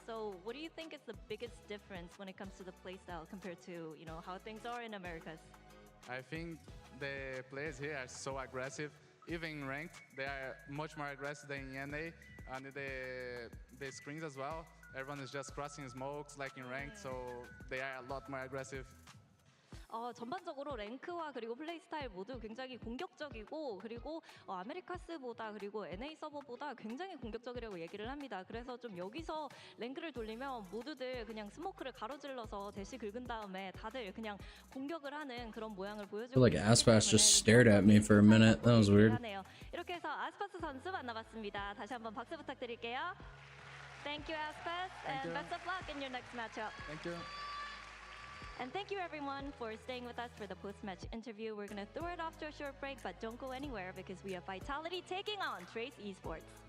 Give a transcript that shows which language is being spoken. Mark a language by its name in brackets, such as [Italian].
[English] So what do you think is the biggest difference when it comes to the playstyle compared to, you know, how things are in Americas? I think the players here are so aggressive. Even in ranked, they are much more aggressive than in NA, and the screens as well. Everyone is just crossing smokes like in ranked, so they are a lot more aggressive. [Korean] 전반적으로 랭크와 그리고 플레이 스타일 모두 굉장히 공격적이고 그리고 아메리카스보다 그리고 NA 서버보다 굉장히 공격적이라고 얘기를 합니다. 그래서 좀 여기서 랭크를 돌리면 모두들 그냥 스모크를 가로질러서 대시 긁은 다음에 다들 그냥 공격을 하는 그런 모양을 보여주고 [English] I feel like Aspas just stared at me for a minute. That was weird. [Korean] 이렇게 해서 아스파스 선수 만나봤습니다. 다시 한번 박수 부탁드릴게요. [English] Thank you, Aspas, and best of luck in your next matchup. Thank you. And thank you everyone for staying with us for the post-match interview. We're going to throw it off to a short break, but don't go anywhere because we have Vitality taking on Trace Esports.